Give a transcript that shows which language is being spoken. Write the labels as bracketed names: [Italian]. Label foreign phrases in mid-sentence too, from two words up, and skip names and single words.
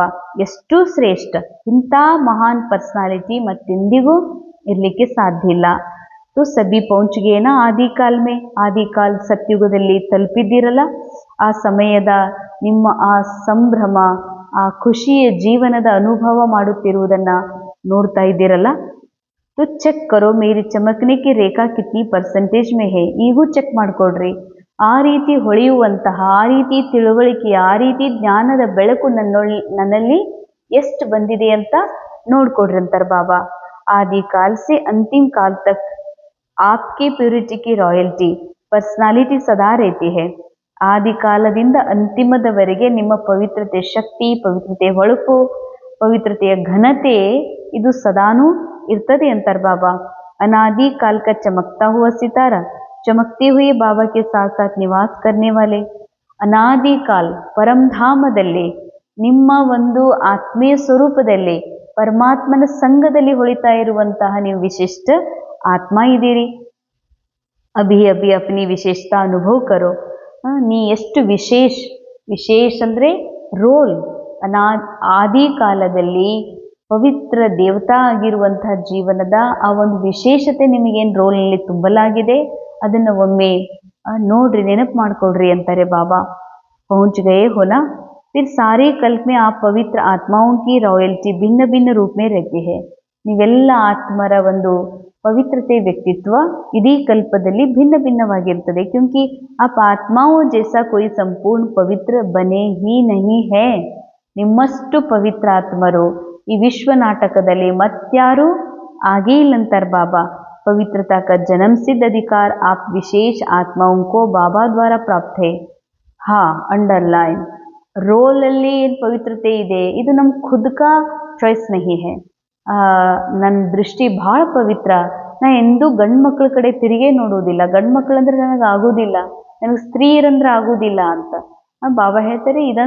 [Kannada] ಎಷ್ಟು ಶ್ರೇಷ್ಠ, ಇಂಥ ಮಹಾನ್ ಪರ್ಸನಾಲಿಟಿ ಮತ್ತೆಂದಿಗೂ ಇರಲಿಕ್ಕೆ ಸಾಧ್ಯ ಇಲ್ಲ. [Hindi] तो सभी पहुंच गए ना आदि काल में. [Kannada] ಆದಿ ಕಾಲ್ ಸತ್ಯುಗದಲ್ಲಿ ತಲುಪಿದ್ದೀರಲ್ಲ, ಆ ಸಮಯದ ನಿಮ್ಮ ಆ ಸಂಭ್ರಮ, ಆ ಖುಷಿಯ ಜೀವನದ ಅನುಭವ ಮಾಡುತ್ತಿರುವುದನ್ನು ನೋಡ್ತಾ ಇದ್ದೀರಲ್ಲ. [Hindi] तो चेक करो मेरी चमकने की रेखा कितनी परसेंटेज में है. [Kannada] ಈಗೂ ಚೆಕ್ ಮಾಡಿಕೊಡ್ರಿ, ಆ ರೀತಿ ಹೊಳೆಯುವಂತಹ, ಆ ರೀತಿ ತಿಳುವಳಿಕೆ, ಆ ರೀತಿ ಜ್ಞಾನದ ಬೆಳಕು ನನ್ನಲ್ಲಿ ಎಷ್ಟು ಬಂದಿದೆ ಅಂತ ನೋಡ್ಕೊಡ್ರಿ ಅಂತಾರೆ ಬಾಬಾ. [Hindi] आदि काल से अंतिम काल तक आपकी प्यूरिटी की रॉयल्टी पर्सनालिटी सदा रहती है. [Kannada] ಆದಿ ಕಾಲದಿಂದ ಅಂತಿಮದವರೆಗೆ ನಿಮ್ಮ ಪವಿತ್ರತೆ ಶಕ್ತಿ, ಪವಿತ್ರತೆ ಹೊಳಪು, ಪವಿತ್ರತೆಯ ಘನತೆ ಇದು ಸದಾನೂ ಇರ್ತದೆ ಅಂತಾರೆ ಬಾಬಾ. [Hindi] अनादि काल का चमकता हुआ सितारा चमकते हुए बाबा के साथ साथ निवास करने वाले. [Kannada] ಅನಾದಿ ಕಾಲ್ ಪರಂಧಾಮದಲ್ಲಿ ನಿಮ್ಮ ಒಂದು ಆತ್ಮೀಯ ಸ್ವರೂಪದಲ್ಲಿ ಪರಮಾತ್ಮನ ಸಂಘದಲ್ಲಿ ಹೊಳಿತಾ ಇರುವಂತಹ ನೀವು ವಿಶಿಷ್ಟ ಆತ್ಮ ಇದ್ದೀರಿ. [Hindi] अभी अभी अपनी विशेषता अनुभव करो. [Kannada] ನೀ ಎಷ್ಟು ವಿಶೇಷ ಅಂದರೆ ರೋಲ್. ಆದಿ ಕಾಲದಲ್ಲಿ ಪವಿತ್ರ ದೇವತಾ ಆಗಿರುವಂತಹ ಜೀವನದ ಆ ಒಂದು ವಿಶೇಷತೆ ನಿಮಗೇನು ರೋಲ್ನಲ್ಲಿ ತುಂಬಲಾಗಿದೆ, ಅದನ್ನು ಒಮ್ಮೆ ನೋಡ್ರಿ, ನೆನಪು ಮಾಡ್ಕೊಡ್ರಿ ಅಂತಾರೆ ಬಾಬಾ. [Hindi] ಪहुंच गए हो ना. फिर सारे कल्प में आप पवित्र आत्माओं की रॉयल्टी भिन्न भिन्न रूप में रहती है. [Kannada] ನೀವೆಲ್ಲ ಆತ್ಮರ ಒಂದು ಪವಿತ್ರತೆ ವ್ಯಕ್ತಿತ್ವ ಇಡೀ ಕಲ್ಪದಲ್ಲಿ ಭಿನ್ನ ಭಿನ್ನವಾಗಿರ್ತದೆ. [Hindi] क्योंकि आप आत्माओं जैसा कोई संपूर्ण पवित्र बने ही नहीं है. [Kannada] ನಿಮ್ಮಷ್ಟು ಪವಿತ್ರ ಆತ್ಮರು ಈ ವಿಶ್ವ ನಾಟಕದಲ್ಲಿ ಮತ್ಯಾರೂ ಆಗೇ ಇಲ್ಲಂತಾರೆ ಬಾಬಾ. [Hindi] पवित्रता का जन्म सिद्ध अधिकार आप विशेष आत्माओं को बाबा द्वारा प्राप्त है. [Kannada] ಹಾ, ಅಂಡರ್ಲೈನ್, ರೋಲಲ್ಲಿ ಏನು ಪವಿತ್ರತೆ ಇದೆ ಇದು ನಮ್ಮ [Hindi] खुद का चॉइस नहीं है. [Kannada] ನನ್ನ ದೃಷ್ಟಿ ಭಾಳ ಪವಿತ್ರ, ನಾ ಎಂದೂ ಗಂಡು ಮಕ್ಕಳ ಕಡೆ ತಿರುಗೇ ನೋಡುವುದಿಲ್ಲ, ಗಂಡು ಮಕ್ಕಳಂದ್ರೆ ನನಗೆ ಆಗೋದಿಲ್ಲ, ನನಗೆ ಸ್ತ್ರೀಯರಂದ್ರೆ ಆಗೋದಿಲ್ಲ ಅಂತ ಬಾಬಾ ಹೇಳ್ತಾರೆ.